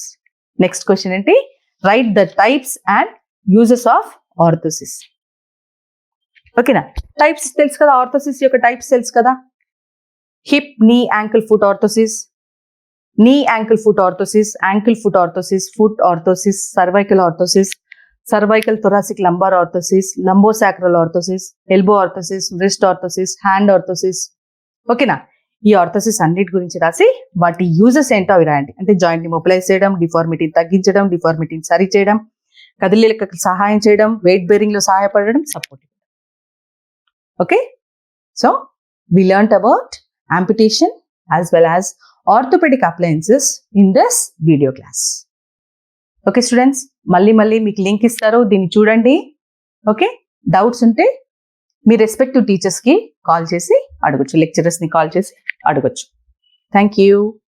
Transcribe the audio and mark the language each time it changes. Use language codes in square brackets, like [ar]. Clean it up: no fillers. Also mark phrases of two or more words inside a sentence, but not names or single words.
[en] next question ఏంటి? write the types and uses of orthosis. [te] ఓకేనా? టైప్స్ తెలుసు కదా, ఆర్థోసిస్ యొక్క టైప్స్ తెలుసు కదా. [en] hip, knee, ankle, foot orthosis, knee ankle foot orthosis, ankle foot orthosis, foot orthosis, cervical orthosis, cervical thoracic lumbar orthosis, lumbosacral orthosis, elbow orthosis, wrist orthosis, hand orthosis. [te] ఓకేనా? ఈ ఆర్థోసిస్ అన్నిటి గురించి రాసి వాటి యూజెస్ ఏంటో అవి రాయండి. అంటే [en] jointని mobilize [te] చేయడం, డిఫార్మిటీని తగ్గించడం, డిఫార్మిటీని సరి చేయడం, కదిలీలకు సహాయం చేయడం, [en] weight bearingలో [te] సహాయపడడం, సపోర్ట్. [en] okay, so we learnt about amputation as well as orthopedic appliances in this video class. okay students, [te] మళ్ళీ మీకు లింక్ ఇస్తారు, దీన్ని చూడండి. ఓకే, డౌట్స్ ఉంటే మీ [en] respective teachersకి call [te] చేసి అడగొచ్చు, [en] lecturersని call [te] చేసి అడగొచ్చు. [en] thank you.